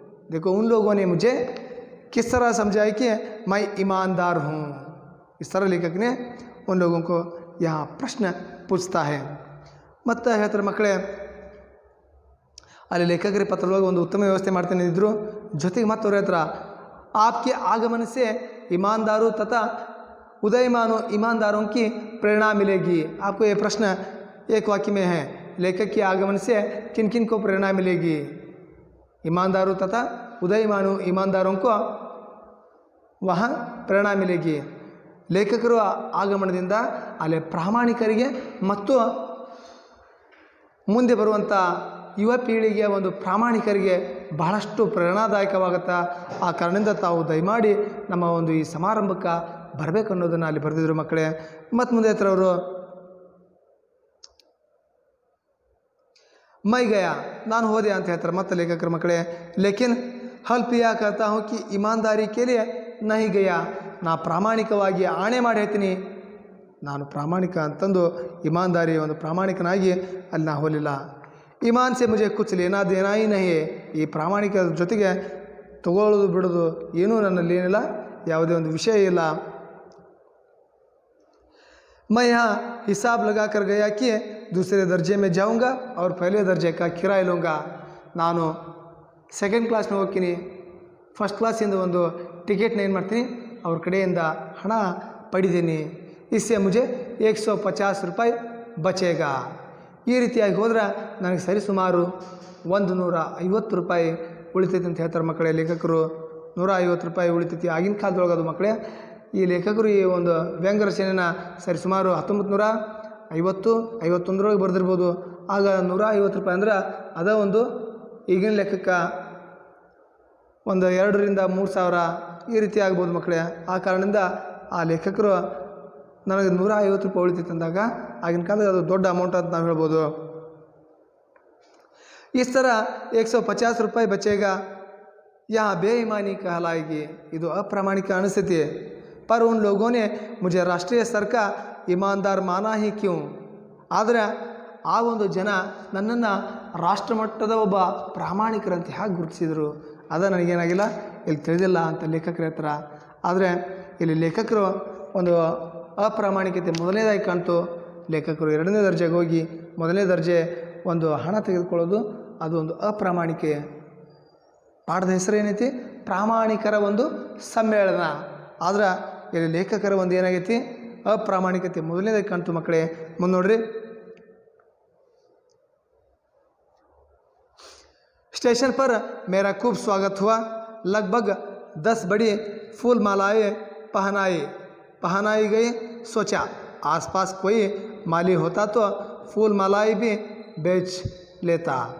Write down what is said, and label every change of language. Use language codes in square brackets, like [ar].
[hi] देखो उन लोगों ने मुझे किस तरह समझाया कि मैं ईमानदार हूँ। इस तरह लेखक ने उन लोगों को यहाँ प्रश्न पूछता है। [kn] ಮತ್ತೆ ಹೇಳ್ತಾರೆ ಮಕ್ಕಳೇ, ಅಲ್ಲಿ ಲೇಖಕರ ಪತ್ರದೊಳಗೆ ಒಂದು ಉತ್ತಮ ವ್ಯವಸ್ಥೆ ಮಾಡ್ತಾನೆ ಇದ್ರು, ಜೊತೆಗೆ ಮತ್ತೆ ಅವ್ರ ಹತ್ರ [hi] आपके आगमन से ईमानदारों तथा उदयमानों ईमानदारों की प्रेरणा मिलेगी। आपको ये प्रश्न एक वाक्य में है, लेखक के आगमन से किन किन को प्रेरणा मिलेगी। ईमानदारों तथा उदयमानों ईमानदारों को वहाँ प्रेरणा मिलेगी। [kn] ಲೇಖಕರು ಆಗಮನದಿಂದ ಅಲ್ಲಿ ಪ್ರಾಮಾಣಿಕರಿಗೆ ಮತ್ತು ಮುಂದೆ ಬರುವಂಥ ಯುವ ಪೀಳಿಗೆಯ ಒಂದು ಪ್ರಾಮಾಣಿಕರಿಗೆ ಬಹಳಷ್ಟು ಪ್ರೇರಣಾದಾಯಕವಾಗುತ್ತಾ, ಆ ಕಾರಣದಿಂದ ತಾವು ದಯಮಾಡಿ ನಮ್ಮ ಒಂದು ಈ ಸಮಾರಂಭಕ್ಕೆ ಬರಬೇಕು ಅನ್ನೋದನ್ನು ಅಲ್ಲಿ ಬರೆದಿದ್ರು ಮಕ್ಕಳೇ। ಮತ್ತು ಮುಂದೆ ಹತ್ರ ಅವರು [hi] मैं गया [kn] ನಾನು ಹೋದೆ ಅಂತ ಹೇಳ್ತಾರೆ ಮತ್ತೆ ಲೇಖಕರ ಮಕ್ಕಳೇ। [hi] लेकिन हल्पिया कहता हूँ कि ईमानदारी के लिए नहीं गया, [kn] ನಾ ಪ್ರಾಮಾಣಿಕವಾಗಿ ಆಣೆ ಮಾಡಿ ಹೇಳ್ತೀನಿ, ನಾನು ಪ್ರಾಮಾಣಿಕ ಅಂತಂದು ईमानदारी ಒಂದು ಪ್ರಾಮಾಣಿಕನಾಗಿ ಅಲ್ಲಿ ನಾ ಹೋಗಲಿಲ್ಲ। [hi] ईमान से मुझे कुछ लेना देना ही नहीं है, [kn] ಈ ಪ್ರಾಮಾಣಿಕ ಜೊತೆಗೆ ತಗೊಳ್ಳೋದು ಬಿಡೋದು ಏನೂ ನನ್ನಲ್ಲಿ ಏನಿಲ್ಲ, ಯಾವುದೇ ಒಂದು ವಿಷಯ ಇಲ್ಲ। [hi] मैं यहाँ हिसाब लगा कर गया कि दूसरे दर्जे में जाऊँगा और पहले दर्जे का किराया लूँगा। [kn] ನಾನು ಸೆಕೆಂಡ್ ಕ್ಲಾಸ್ನ ಹೋಗ್ತೀನಿ, ಫಸ್ಟ್ ಕ್ಲಾಸಿಂದ ಒಂದು ಟಿಕೆಟ್ನ ಏನು ಮಾಡ್ತೀನಿ ಅವ್ರ ಕಡೆಯಿಂದ ಹಣ ಪಡಿತೀನಿ। [hi] इससे मुझे 150 रुपये बचेगा। [kn] ಈ ರೀತಿಯಾಗಿ ಹೋದ್ರೆ ನನಗೆ ಸರಿಸುಮಾರು 150 ರೂಪಾಯಿ ಉಳಿತೈತೆ ಅಂತ ಹೇಳ್ತಾರೆ ಮಕ್ಕಳೇ ಲೇಖಕರು। 150 ರೂಪಾಯಿ ಉಳಿತೈತಿ ಆಗಿನ ಕಾಲದೊಳಗೆ ಅದು ಮಕ್ಕಳೇ। ಈ ಲೇಖಕರು ಈ ಒಂದು ವ್ಯಂಗ್ಯ ರಚನೆನ ಸರಿಸುಮಾರು 1950-51 ಬರೆದಿರ್ಬೋದು। ಆಗ 150 ರೂಪಾಯಿ ಅಂದ್ರೆ ಅದ ಒಂದು ಈಗಿನ ಲೆಕ್ಕಕ್ಕೆ ಒಂದು 2,000-3,000 ಈ ರೀತಿ ಆಗ್ಬೋದು ಮಕ್ಕಳೇ। ಆ ಕಾರಣದಿಂದ ಆ ಲೇಖಕರು ನನಗೆ 150 ರೂಪಾಯಿ ಉಳಿತೈತೆ ಅಂದಾಗ ಆಗಿನ ಕಾಲದಲ್ಲಿ ಅದು ದೊಡ್ಡ ಅಮೌಂಟ್ ಅಂತ ನಾವು ಹೇಳ್ಬೋದು। [hi] इस तरह 150 रुपये बचेगा, यहाँ बेईमानी कहलाएगी, [kn] ಇದು ಅಪ್ರಾಮಾಣಿಕ ಅನಿಸುತ್ತೆ। [hi] पर उन लोगों ने मुझे राष्ट्रीय स्तर का ईमानदार माना ही क्यों, [kn] ಆದರೆ ಆ ಒಂದು ಜನ ನನ್ನನ್ನು ರಾಷ್ಟ್ರಮಟ್ಟದ ಒಬ್ಬ ಪ್ರಾಮಾಣಿಕರಂತೆ ಹೇಗೆ ಗುರುತಿಸಿದರು, ಅದು ನನಗೇನಾಗಿಲ್ಲ ಇಲ್ಲಿ ತಿಳಿದಿಲ್ಲ ಅಂತ ಲೇಖಕರು ಹೇಳ್ತಾರೆ. ಆದರೆ ಇಲ್ಲಿ ಲೇಖಕರು ಒಂದು ಅಪ್ರಾಮಾಣಿಕತೆ ಮೊದಲನೇದಾಗಿ ಕಾಣ್ತು. ಲೇಖಕರು 2ನೇ ದರ್ಜೆಗೆ ಹೋಗಿ 1ನೇ ದರ್ಜೆ ಒಂದು ಹಣ ತೆಗೆದುಕೊಳ್ಳೋದು ಅದು ಒಂದು ಅಪ್ರಾಮಾಣಿಕೆ. ಪಾಠದ ಹೆಸರು ಏನೈತಿ? ಪ್ರಾಮಾಣಿಕರ ಒಂದು ಸಮ್ಮೇಳನ. ಆದ್ರೆ ಇಲ್ಲಿ ಲೇಖಕರ ಒಂದು ಏನಾಗೈತಿ? ಅಪ್ರಾಮಾಣಿಕತೆ ಮೊದಲನೇದಾಗಿ ಕಾಣ್ತು ಮಕ್ಕಳೇ. ಮುಂದೆ ನೋಡ್ರಿ, [hi] स्टेशन पर मेरा खूब स्वागत हुआ। लगभग 10 बड़ी फूल मालाएं पहनाई गई। सोचा आसपास कोई माली होता तो फूल मालाएं भी बेच लेता।